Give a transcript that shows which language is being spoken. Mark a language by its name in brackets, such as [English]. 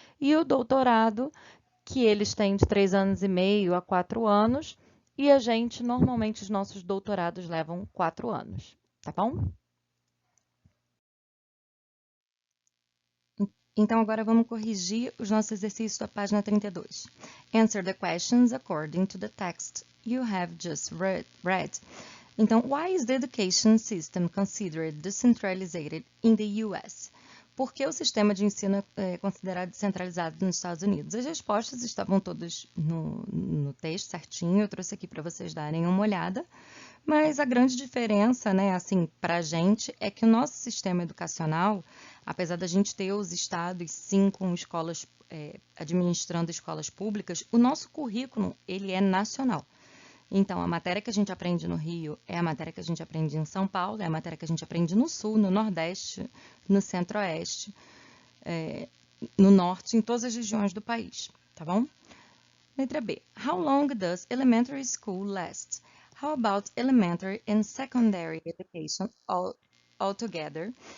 [Portuguese] E o doutorado, que eles têm de 3 anos e meio a 4 anos. E a gente, normalmente, os nossos doutorados levam 4 anos, tá bom? Então, agora vamos corrigir os nossos exercícios da página 32. [English] Answer the questions according to the text you have just read. Então, why is the education system considered decentralized in the US? [Portuguese] Por que o sistema de ensino é considerado descentralizado nos Estados Unidos? As respostas estavam todas no texto certinho, eu trouxe aqui para vocês darem uma olhada. Mas a grande diferença, né, assim, para a gente, é que o nosso sistema educacional, apesar da gente ter os estados, sim, com escolas, administrando escolas públicas, o nosso currículo, ele é nacional. Então, a matéria que a gente aprende no Rio é a matéria que a gente aprende em São Paulo, é a matéria que a gente aprende no Sul, no Nordeste, no Centro-Oeste, no Norte, em todas as regiões do país, tá bom? Letra B. [English] How long does elementary school last? How about elementary and secondary education altogether?